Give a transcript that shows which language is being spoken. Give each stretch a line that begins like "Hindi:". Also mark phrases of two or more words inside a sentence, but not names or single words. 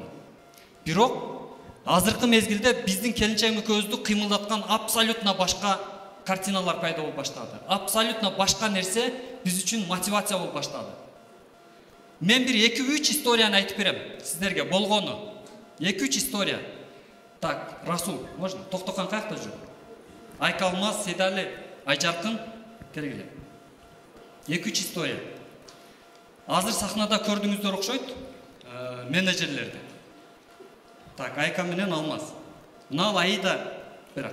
Kyrgyz: Бирок азыркы мезгилде биздин келинчегим экөөбүздү кыймылдаткан абсолютно башка картиналар пайда болуп баштады. Абсолютно башка нерсе биз үчүн мотивация болуп баштады. Мен бир 2-3 историяны айтып берем сиздерге болгону.
Russian: 2-3 история. Так, Расул, можно?
Kyrgyz: Токтокан каякта жүр? Айкалмаз, Седали, Айжаркын, келгиле. 2-3 история. Азыр сахнада көрдүңүздөр окшойт, менеджерлерди. Так, Айка менен Алмаз. Мына Аида, бирок.